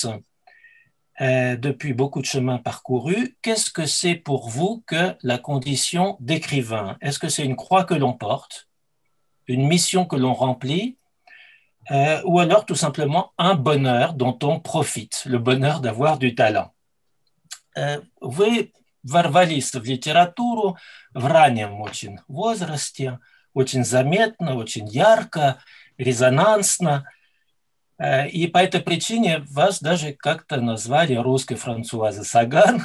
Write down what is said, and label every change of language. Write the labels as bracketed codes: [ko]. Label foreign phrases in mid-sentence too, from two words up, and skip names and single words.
[fr] Depuis beaucoup de chemins parcourus, qu'est-ce que c'est pour vous que la condition d'écrivain? Est-ce que c'est une croix que l'on porte, une mission que l'on remplit, ou alors tout simplement un bonheur dont on profite, le bonheur d'avoir du talent? [ru] Вы ворвались в литературу в раннем очень возрасте, очень заметно, очень ярко, резонансно. И по этой причине вас даже как-то назвали русской Франсуазой Саган.